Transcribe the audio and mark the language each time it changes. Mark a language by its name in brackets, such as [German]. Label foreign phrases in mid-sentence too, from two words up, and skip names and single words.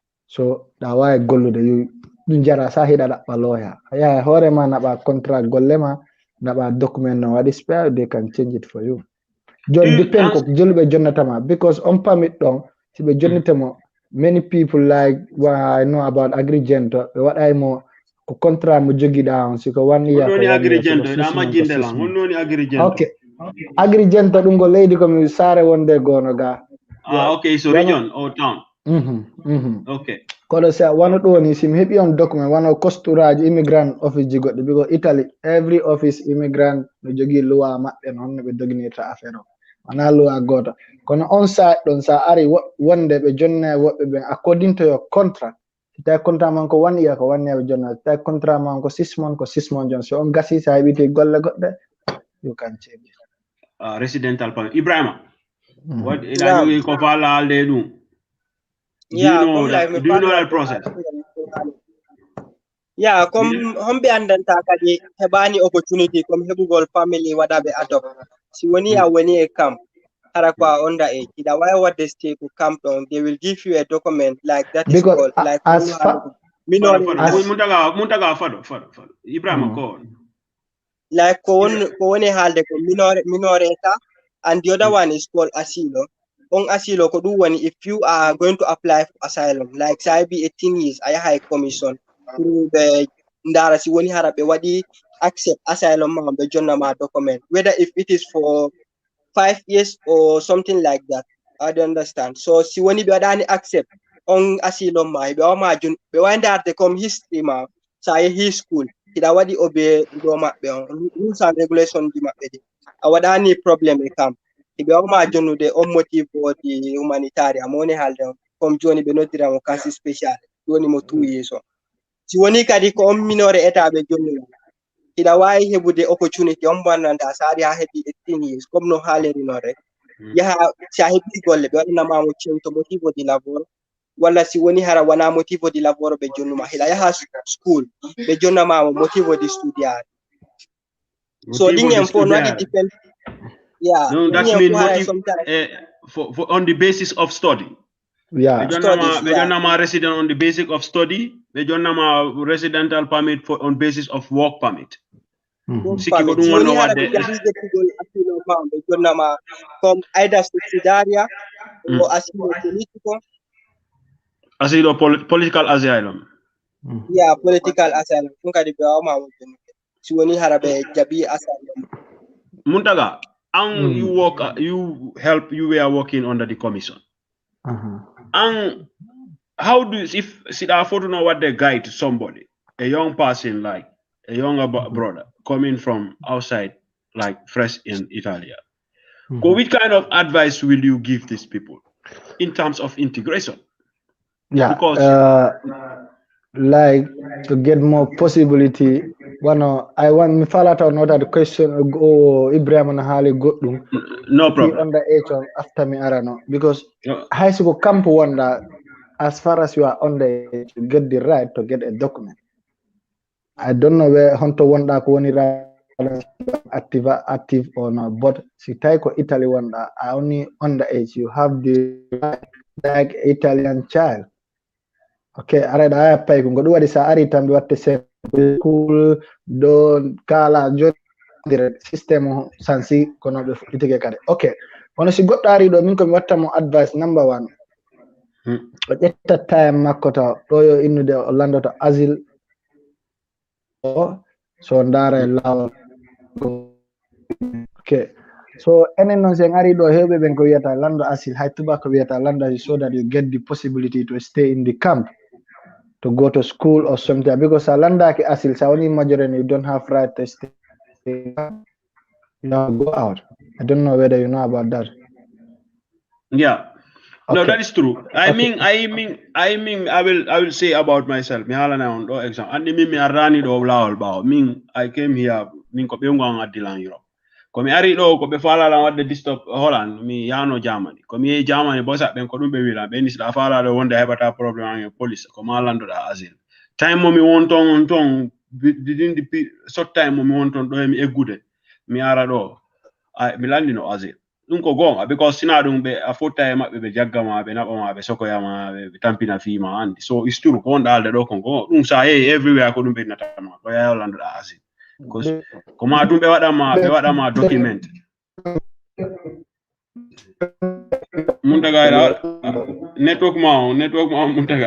[Fula] So da wawi gollude yu ɗum jara sa hiɗa ɗaɓɓa lawyer aya hoore ma naɓa contract golle ma naɓa document no waɗi [English] spare they can change it for you [Fula] jon depend ko joluɓe jonnatama because on permit ɗon si ɓe jonnitemo [English] many people like I know about agrigent [Fula] ɓe waɗaymo ko contrat mo joguiɗa on siko 1 year ko 1 year siko 6 months ko 6 months ok agrigent ɗum go leydi komi saare wonde gono ga [English] okay so region or town okay [Fula] kono sa wano ɗo ni sim heɓi on document wano costuraji immigrant office ji goɗɗi because Italy [English] every office immigrant [Fula] no jogui loi maɓɓe noon no ɓe doginirta affaire o wona loi goto kono on side ɗon sa ari wonde ɓe jonna woɓɓe ɓen [English] according to your contract [Fula] si tawi contrat man ko 1 year ko 1 year ɓe jonna si tawi contrat man ko 6 months ko 6 months jon so on gasi sa heɓiti golle goɗɗe [English] you can change residential permit Ibrahima what [Fula] ina jogui ko fala alde ɗum [English] do you know that process [Fula] comme homɓe andanta kadi heɓani opportunity comme heɓugol family waɗaɓe adopt si woni a woni e camp hara ko a [English] under age [Fula] ida wawi wadde stay ko camp ɗon [English] they will give you a document like that is called like [Fula] muntaga fado Ibrahima ko like ko woni haalde ko minoreta [English] and the other one is called [Fula] asilo on asilo ko ɗum woni [English] if you are going to apply for asylum like [Fula] sa be 18 years a yaha e commission pour ɓe ndara si woni hara ɓe waɗi [English] accept asylum [Fula] ma ɓe jonna ma document [English] whether if it is for 5 years or something like that I don't understand [Fula] so si woni ɓe waɗani accept on asylum ma ɓe wama ɓe wawi ndarde comme history ma sa yehi school hiɗa waɗi obe ɗo maɓɓe on [English] rules and regulation [Fula] ji maɓɓe ɗi a waɗani probléme e camp ɓe wama jonnude on motif wodi humanitaire mo woni haalde on comme joni ɓe noddiramo kasi spécial joni mo 2 years on si woni kadi ko on minore état ɓe jonnuma hiɗa wawi heɓude opportunity on bonnanta sa ari ha heɓi 18 years comme no haalirino rek yaha sa heɓi golle ɓe waɗanamamo [Italian] cento motivo di lavoro [Fula] walla si woni hara wona [Italian] motivo di lavoro [Fula] ɓe jonnuma hiɗa yaha school ɓe jonnamamo [Italian] motivo di studiare [Fula] so ɗin en fo no waɗi depend [English] no that means motive for on the basis of study Bejonama resident on the basis of study Bejonama residential permit for on basis of work permit [Fula] siki ko ɗum woni wadde ɓe jonnama comme aida [Italian] subsidiaria o asilo politico [English] asilo political asylum political asylum [Fula] ɗum kadi ɓe wawma wonde si woni hara ɓe jaɓi asylum [English] Muntaga you work you were working under the commission and how do if I to know what they guide to somebody a young person like a younger brother coming from outside like fresh in Italy which kind of advice will you give these people in terms of integration because like to get more possibility I want me falata not the question [Fula] Ibrahim na hali goddum [English] no problem on the age on after me arano because high school camp wonder as far as you are on the age you get the right to get a document I don't know where hunter wonder [Fula] ko woni [English] active or not but [Fula] si tay ko Italy wonder [English] only on the age you have the right like Italian child okay [Fula] arada aya pay ko ɗum waɗi sa ari tan ɓe watte school do kala jodire système sansi kono ɓe fuɗɗitike kadi okay wono si goɗɗo ari ɗo min komi watta mo [English] advice number 1 [Fula] o ƴetta time makko ta ɗo yo innude o landoto asile so ndara lawol okay so enen noon sen ari ɗo hewɓe ɓen ko wiyata lando asile hay tuba ko wiyata lando asile [English] so that you get the possibility to stay in the camp to go to school or something [Fula] because landaki asil sa woni majority [English] you don't have right to stay go out I don't know whether you know about that no that is true I mean I will say about myself [Fula] mi halana on do example andi min mi arrani do lawol bawo min [English] I came here [Fula] min ko be ngon addilan Europe ko mi ari do ko be falala wadde disturb Holland mi yano Germany ko mi Germany bo sa ben ko dum be wila be ni da falala wonde hebata problem an police ko ma lando da asile time mo mi won ton [English] within the short time [Fula] mo mi won ton do mi eggude mi ara do mi landi no asile ɗum ko gonga because sina ɗum ɓe a fotta e maɓɓe ɓe jaggama ɓe naɓama ɓe sokoyama ɓe tampina fima andi [English] so is true [Fula] ko wonɗa alde ɗo kon gonga ɗum sa yehi everywhere ko ɗum ɓennatama ko yaha landuɗa asile ko ma ɗum ɓe waɗama document Muntaga network ma Muntaga